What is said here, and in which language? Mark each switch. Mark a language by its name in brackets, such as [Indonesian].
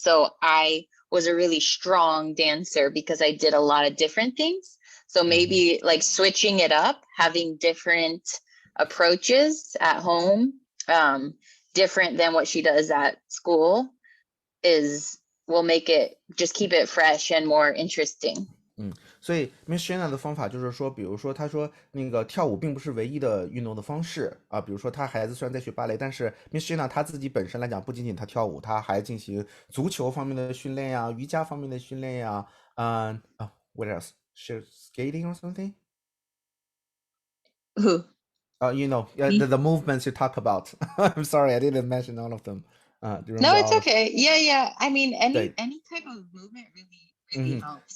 [English] So I was a really strong dancer because I did a lot of different things. So maybe like switching it up, having different approaches at home, different than what she does at school, will make it, just keep it fresh and more interesting. [Chinese] 所以 Miss Shaina 的方法就是说，比如说她说那个跳舞并不是唯一的运动的方式啊，比如说她孩子虽然在学芭蕾，但是 Miss Shaina 她自己本身来讲，不仅仅她跳舞，她还进行足球方面的训练呀，瑜伽方面的训练呀， [English] what else? Skating or something? Who? The movements you talk about. I'm sorry, I didn't mention all of them. No, it's okay. Yeah. I mean, any type of movement really helps.